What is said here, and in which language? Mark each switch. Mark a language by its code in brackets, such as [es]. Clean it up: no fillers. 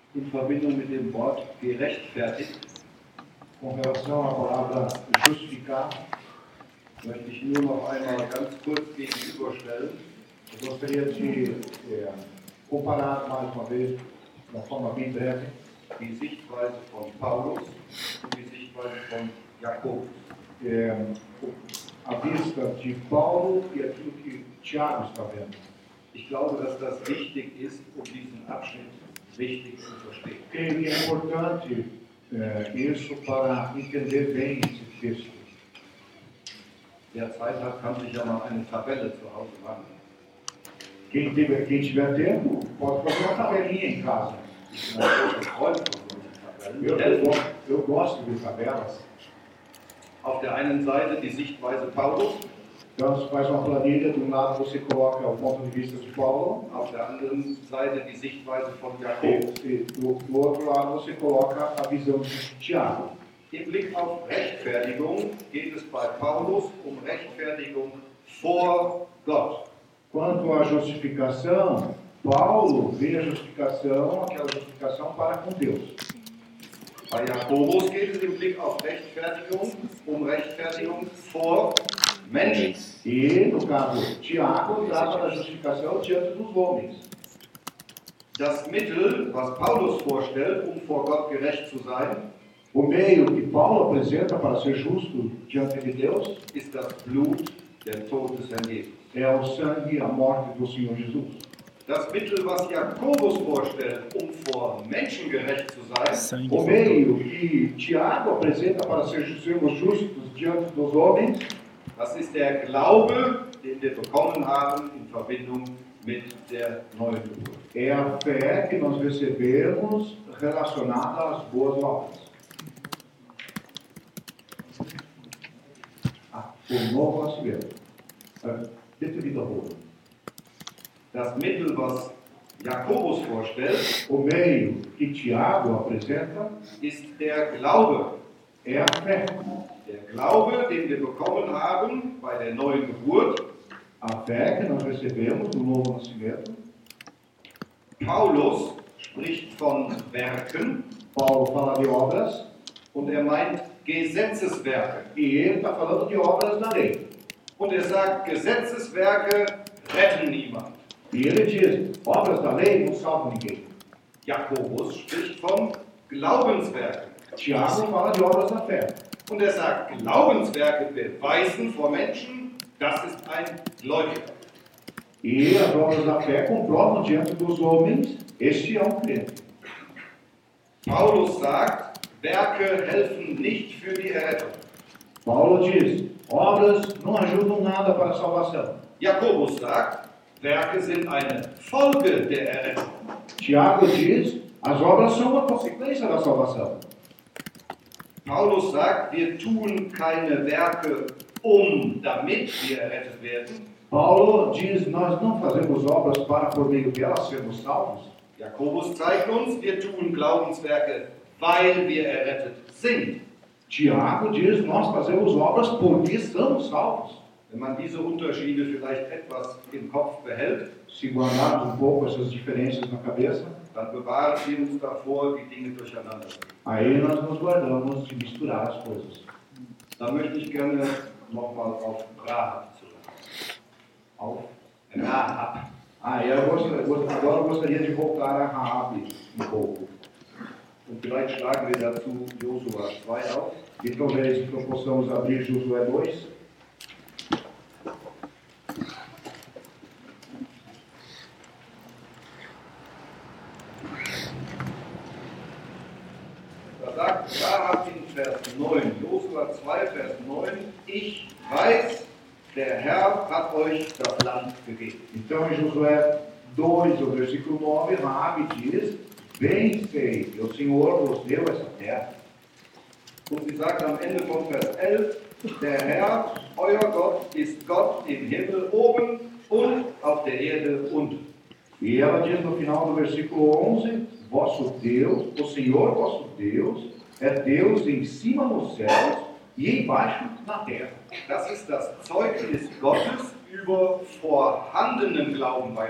[de] Verbindung mit dem Wort gerechtfertigt. [pt] Com relação à palavra justificar, [de] möchte ich nur noch einmal ganz kurz gegenüberstellen. [pt] Ich gostaria de comparar mais uma vez, de uma forma bem breve, [de] die Sichtweise von Paulus und die Sichtweise von Jakobus. [pt] A vista de Paulo e aquilo que Tiago está vendo. [de] Ich glaube, dass das wichtig ist, um diesen Abschnitt richtig zu verstehen. [pt] É importante isso para entender bem esse texto. [de] Wer Zeit hat, kann sich ja mal eine Tabelle zu Hause machen. [pt] Quem tiver tempo, pode fazer uma tabelinha em casa. Eu gosto de tabelas. [de] Auf der einen Seite die Sichtweise Paulus. [pt] Então, você faz uma planilha, de um lado você coloca o ponto de vista de Paulo. [de] Auf der anderen Seite die Sichtweise von Jakobus. [pt] E do outro lado você coloca a visão de Tiago. [de] Im Blick auf Rechtfertigung geht es bei Paulus Rechtfertigung vor Gott. [pt] Quanto à justificação, Paulo vê a justificação, aquela justificação para com Deus. [de] Bei Jakobus geht es im Blick auf Rechtfertigung Rechtfertigung vor Menschens. [pt] E, no caso, Tiago trata da justificação diante dos homens. [de] Das Mittel, was Paulus vorstellt, vor Gott gerecht zu sein, [pt] o meio que Paulo apresenta para ser justo diante de Deus, [de] ist das Blut, der Tod des Herrn Jesus. [pt] É o sangue, a morte do Senhor Jesus. [de] Das Mittel, was Jakobus vorstellt, vor Menschen gerecht zu sein, [pt] o meio que Tiago apresenta para ser justo diante dos homens, [de] das ist der Glaube, den wir bekommen haben in Verbindung mit der neuen Geburt. [pt] É a fé que nós recebemos relacionada às boas novas. O novo nascimento. Repita de novo. [de] das Mittel, was Jakobus vorstellt, [pt] o meio que Tiago apresenta, [de] ist der Glaube. Der Glaube, den wir bekommen haben bei der neuen Geburt, [pt] a fé que nós recebemos no novo nascimento. [de] Paulus spricht von Werken, [pt] Paulo fala de obras, [de] und er meint Gesetzeswerke. [pt] E ele está falando de obras da lei. [de] Und er sagt, Gesetzeswerke retten niemand. [pt] E ele diz, obras da lei não salvam ninguém. [de] Jakobus spricht von Glaubenswerken. [pt] Tiago fala de obras da fé. [de] Und er sagt, Glaubenswerke beweisen vor Menschen, das ist ein Gläubiger. [pt] E as obras da fé comprovam diante dos homens, este é um crente. [de] Paulus sagt, Werke helfen nicht für die Errettung. [pt] Paulo diz, obras não ajudam nada para a salvação. [de] Jakobus sagt, Werke sind eine Folge der Errettung. [pt] Tiago diz, as obras são uma consequência da salvação. [de] Paulus sagt, wir tun keine Werke, damit wir errettet werden. [pt] Paulo diz, nós não fazemos obras para por meio delas sermos salvos. [de] Jakobus zeigt uns, wir tun Glaubenswerke, weil wir errettet sind. [pt] Tiago diz, nós fazemos obras porque somos salvos. [de] Wenn man diese Unterschiede vielleicht etwas im Kopf behält, [pt] se guardar um pouco essas diferenças na cabeça, [de] dann bewahren wir uns davor, die Dinge durcheinander. [pt] Aí nós nos guardamos de misturar as coisas. [de] Da möchte ich gerne nochmal auf Rahab zurück. Auf Rahab. [pt] Ah, eu gostaria, agora eu gostaria de voltar a Rahab um pouco. [de] Und vielleicht schlagen wir dazu Josua 2 auf. [pt] E talvez nós possamos abrir Josué 2. [de] Da sagt Rahab in Vers 9, Josua 2, Vers 9, ich weiß, der Herr hat euch das Land gegeben. [pt] Então em Josué 2, o versículo 9, Rahab diz, bem sei que o Senhor vos deu essa terra. [de] Und sie sagt am Ende von Vers 11, der Herr, euer Gott, ist Gott im Himmel oben und auf der Erde unten. [pt] E ela diz no final do versículo 11, vosso Deus, o Senhor vosso Deus, é Deus em cima nos céus e embaixo na terra. [de] Das ist das Zeugnis Gottes über vorhandenen Glauben bei